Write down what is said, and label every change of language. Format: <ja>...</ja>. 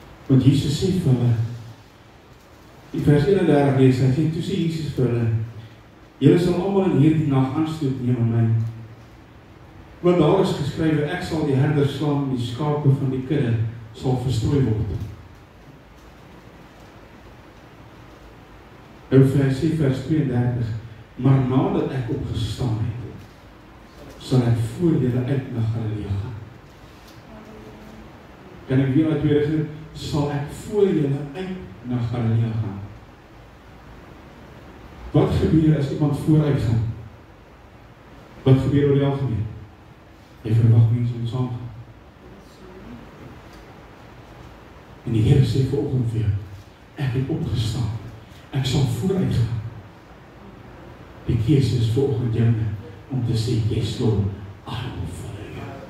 <af>Want Jesus sê vir hulle, in vers 31 lees, hy sê, toe sê Jesus vir hulle, julle sal almal in hierdie nag aanstoot neem aan my. Want daar is geskrywe, ek sal die herder slaan en die skape van die kudde sal verstrooi word. Nou sê vers 32, maar nadat ek opgestaan het, sal ek voor julle uit na Galilea gaan. Kan ek weer uit tweede sê, sal ek voor julle uit na Galilea gaan. Wat gebeur as iemand vooruit gaan? Wat gebeur oor die algemeen? Jy verwag mense om saam gaan. En die Here sê vanoggend vir jou, ek het opgestaan. Ek sal vooruit gaan. Die keuse is vanoggend joune om te sê,</af> <en>yes Lord, I will follow you.</en>